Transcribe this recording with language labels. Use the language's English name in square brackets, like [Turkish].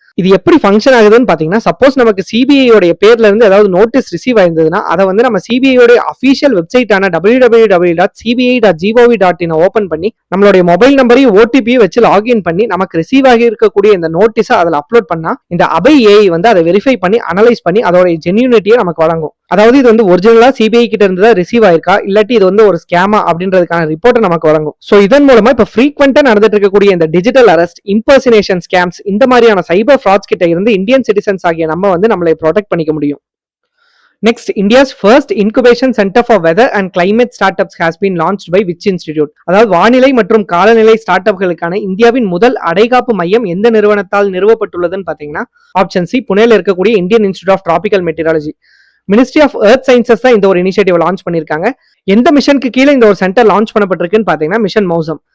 [Tamil] இது எப்படி ஃபங்க்ஷன் ஆகுதுன்னு பாத்தீங்கன்னா, சப்போஸ் நமக்கு சிபிஐ உடைய பேர்ல இருந்து ஏதாவது நோட்டீஸ் ரிசீவ் ஆயிருந்ததுன்னா அதை வந்து நம்ம சிபிஐ உடைய அபிஷியல் வெப்சைட்டான www.cbi.gov.in ஓபன் பண்ணி நம்மளுடைய மொபைல் நம்பரையும் ஓடிபியும் வச்சு லாகின் பண்ணி நமக்கு ரிசீவ் ஆகி இருக்கக்கூடிய இந்த நோட்டீஸை அதில் அப்லோட் பண்ணா இந்த அபை ஏஐ வந்து அதை வெரிஃபை பண்ணி அனலைஸ் பண்ணி அதோட ஜென்யூனிட்டியை நமக்கு வழங்கும். அதாவது இது வந்து ஒரிஜினலா சிபிஐ கிட்ட இருந்து ரிசீவ் ஆயிருக்கா இல்லாட்டி இது வந்து ஒரு ஸ்கேமா அப்படின்றதுக்கான ரிப்போர்ட்டை நமக்கு வழங்கும். சோ இதன் மூலமா இப்ப ஃப்ரீக்வெண்டா நடந்துட்டு இருக்கக்கூடிய இந்த டிஜிட்டல் அரெஸ்ட், இம்பர்சினேஷன் ஸ்கேம்ஸ், இந்த மாதிரியான சைபர் ஃப்ராட்ஸ் கிட்ட இருந்து இந்தியன் சிட்டிசன்ஸ் ஆகிய நம்ம வந்து நம்மளை ப்ரொடெக்ட் பண்ணிக்க முடியும். [English] Next, India's first incubation center for weather and climate startups has been launched by which institute? [Tamil] அதாவது வானிலை மற்றும் காலநிலை ஸ்டார்ட் அப்களுக்கான இந்தியாவின் முதல் அடைகாப்பு மையம் எந்த நிறுவனத்தால் நிறுவப்பட்டுள்ளதுன்னு பாத்தீங்கன்னா, ஆப்ஷன் சி புனேல இருக்கக்கூடிய Indian institute of tropical meteorology. Ministry of earth sciences தான் இந்த ஒரு இனிஷியேட்டிவ் லான்ச் பண்ணிருக்காங்க. எந்த மிஷனுக்கு கீழே இந்த ஒரு சென்டர் லான்ச் பண்ணப்பட்டிருக்குன்னு பாத்தீங்கன்னா, மிஷன் மௌசம்.